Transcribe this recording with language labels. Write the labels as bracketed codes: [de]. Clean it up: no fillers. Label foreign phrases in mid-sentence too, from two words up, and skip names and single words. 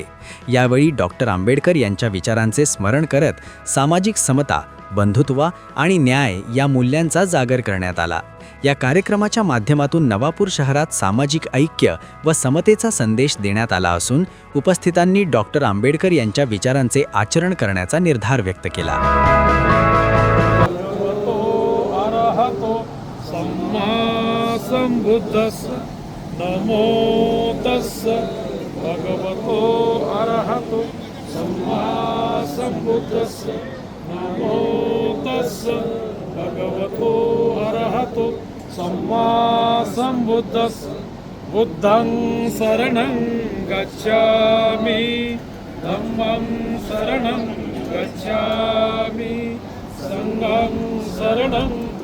[mr] यावेळी डॉक्टर आंबेडकर यांच्या विचारांचे स्मरण करत सामाजिक समता, बंधुत्व आणि न्याय या मूल्यांचा जागर करण्यात आला. या कार्यक्रमाच्या माध्यमातून नवापूर शहरात सामाजिक ऐक्य व समतेचा संदेश देण्यात आला असून उपस्थितांनी डॉक्टर आंबेडकर यांच्या विचारांचे आचरण करण्याचा निर्धार व्यक्त केला. [pi] नमो तस्स भगवतो अरहतो सम्मा संबुद्धस्स नमो तस्स भगवतो अरहतो सम्मा संबुद्धस्स बुद्धं शरणं गच्छामि धम्मं शरणं गच्छामि संघं शरणं